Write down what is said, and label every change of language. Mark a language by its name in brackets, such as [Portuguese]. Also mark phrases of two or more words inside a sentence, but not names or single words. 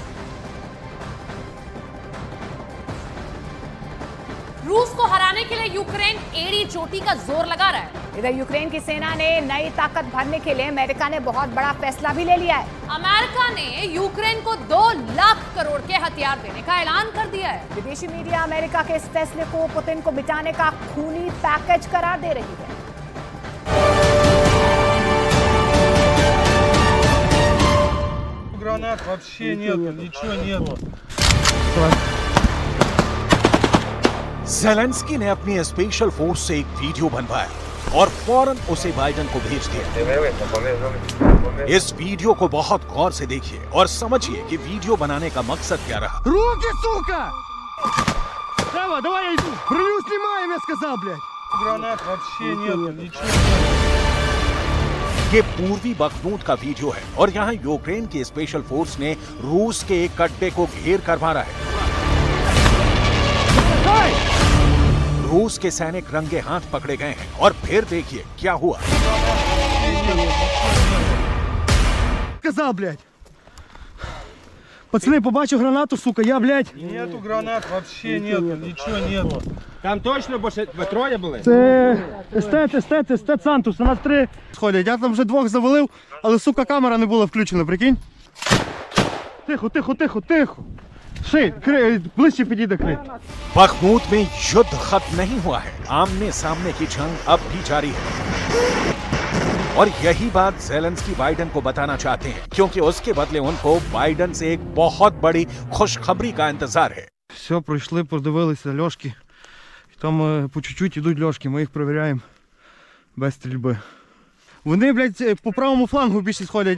[Hindi] रूस को हराने के लिए यूक्रेन एड़ी चोटी का जोर लगा रहा है। इधर यूक्रेन की सेना ने नई ताकत भरने के लिए अमेरिका ने बहुत बड़ा फैसला भी ले लिया है। अमेरिका ने यूक्रेन को 2 लाख करोड़ के हथियार देने का ऐलान कर दिया है। विदेशी मीडिया अमेरिका के इस फैसले को पुतिन को मिटाने का खूनी पैकेज करार दे रही है। [Russian] Гранат вообще нету, ничего нету. [Hindi] ज़ेलेंस्की ने अपनी [English] special force [Hindi] से एक वीडियो बनवाया और फौरन उसे बाइडन को भेज दिया। इस वीडियो को बहुत गौर से देखिए और समझिए कि वीडियो बनाने का मकसद क्या रहा। [Russian] Руки, сука! Давай, я иду. Броню снимаем, я сказал, блядь. Гранат вообще нету, ничего нету. [Hindi] ये पूर्वी बखमूत का वीडियो है और यहाँ यूक्रेन की [English] special force [Hindi] ने रूस के एक अड्डे को घेर कर मारा है। रूस के सैनिक रंगे हाथ पकड़े गए हैं और फिर देखिए क्या हुआ। [Russian] Сказал, блядь. Пацаны, побачив гранату, сука, я, блядь. Нету гранат вообще нету, ничего нету. [Ukrainian] Там точно ви троє були? Це естет Сантус, у нас 3 сходять. Я там вже 2 завалив, але, сука, камера не була включена, прикинь. Тихо. Шей, ближче підійде, крий. [Hindi] बखमूत में युद्ध खत्म नहीं हुआ है। आमने सामने की जंग अब भी जारी है और यही बात ज़ेलेंस्की बाइडन को बताना चाहते हैं, क्योंकि उसके बदले उनको बाइडन से एक बहुत बड़ी खुशखबरी का इंतजार है। [Ukrainian] Все, пройшли, подивилися льошки. Там [Russian] по чуть-чуть [Ukrainian] ідуть льошки, ми їх перевіряємо без стрільби. Вони, блядь, по правому флангу більше сходять.